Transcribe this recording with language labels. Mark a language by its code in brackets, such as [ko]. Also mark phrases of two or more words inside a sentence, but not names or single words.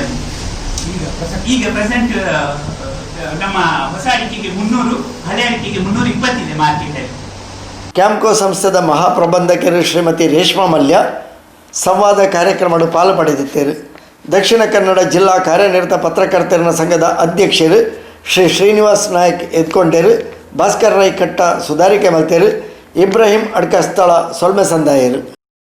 [kn] ಈಗ ಪ್ರೆಸೆಂಟ್ ನಮ್ಮ ಹೊಸ ಅಡಿಕೆಗೆ 300, ಹಳೆ ಅಡಿಕೆಗೆ 320 ಇದೆ ಮಾರ್ಕೆಟಲ್ಲಿ. [tcy] ಕ್ಯಾಂಪ್ಕೋ ಸಂಸ್ಥೆದ ಮಹಾಪ್ರಬಂಧಕರು ಶ್ರೀಮತಿ ರೇಷ್ಮಾ ಮಲ್ಯ ಸಂವಾದ ಕಾರ್ಯಕ್ರಮಡು ಪಾಲು ಪಡೆದಿದ್ದೇರು. ದಕ್ಷಿಣ ಕನ್ನಡ ಜಿಲ್ಲಾ ಕಾರ್ಯನಿರತ ಪತ್ರಕರ್ತರ ಸಂಘದ ಅಧ್ಯಕ್ಷರು ಶ್ರೀ ಶ್ರೀನಿವಾಸ್ ನಾಯಕ್ ಎದ್ಕೊಂಡೇರು, ಭಾಸ್ಕರ್ ರೈ ಕಟ್ಟ ಸುಧಾರಿಕೆ ಮಲ್ತೇರು, ಇಬ್ರಾಹಿಂ ಅಡ್ಕಸ್ಥಳ ಸೊಲ್ಮೆ ಸಂದಾಯರು.